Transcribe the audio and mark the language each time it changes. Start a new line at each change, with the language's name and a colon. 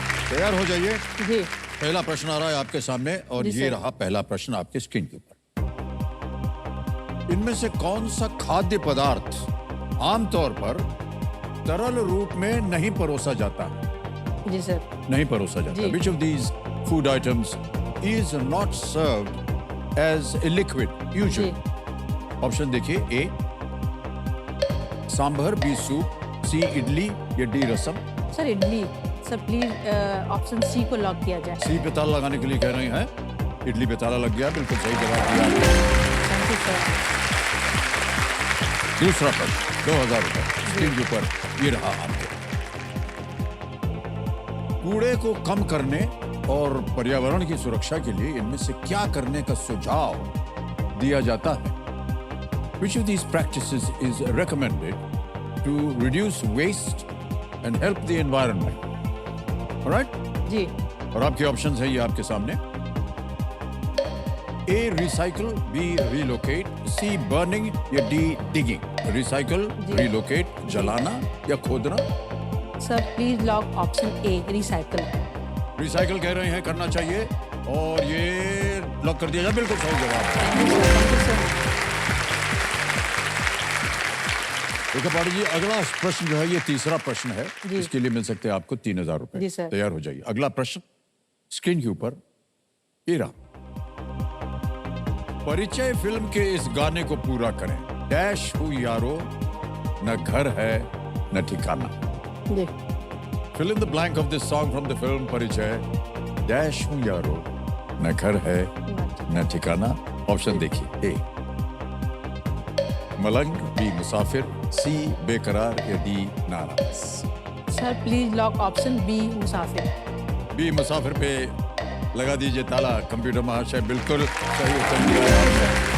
Hindi: तैयार हो जाइए। जी पहला प्रश्न आ रहा है आपके सामने और जी ये सर। रहा पहला प्रश्न आपके स्क्रीन के ऊपर। इनमें से कौन सा खाद्य पदार्थ आमतौर पर तरल रूप में नहीं परोसा जाता है? जी सर। नहीं परोसा जाता। जी।
English: Which of these food items is not served as a liquid usually?
Hindi: Option देखिए। ए सांभर, बी सूप, सी इडली या D rasam. Sir idli. Sir please option C को लॉक किया जाए। सी पे ताला लगाने के लिए कह रहे हैं। इडली पे ताला लग गया। बिल्कुल सही जवाब दिया आपने।
English: Thank you sir.
Hindi: दूसरा प्रश्न 2000 रुपए स्क्रीन के ऊपर ये रहा आपके। कूड़े को कम करने और पर्यावरण की सुरक्षा के लिए इनमें से क्या करने का सुझाव दिया जाता है?
English: Which of these practices is recommended to reduce waste and help the environment? All right?
Hindi: जी और आपके ऑप्शंस हैं ये आपके सामने।
English: A recycle, B relocate, C burning
Hindi: या
English: D digging. Recycle,
Hindi: जी। रिलोकेट जलाना या खोदना।
English: Sir please lock option A recycle.
Hindi: Recycle कह रहे हैं करना चाहिए और ये लॉक कर दिया जाए। बिल्कुल सही जवाब।
English: Thank you sir.
Hindi: देखो पाड़ी जी, अगला प्रश्न जो है ये तीसरा प्रश्न है। जी। इसके लिए मिल सकते हैं आपको 3000 रुपए। जी सर। तैयार हो जाइए। अगला प्रश्न स्क्रीन के ऊपर ये रहा। परिचय फिल्म के इस गाने को पूरा करें। डैश हूँ यारो, न घर है न ठिकाना। जी
English: Fill in the blank of this song from the film Parichay.
Hindi: डैश हूँ यारो, न घर है न ठिकाना। ऑप्शन देखिए। ए मलंग, बी मुसाफिर, सी बेकरार या डी नाराज।
English: Sir please lock option B मुसाफिर।
Hindi: B मुसाफिर पे लगा दीजिए ताला। कंप्यूटर महाशय बिल्कुल सही उत्तर दिया है आपने।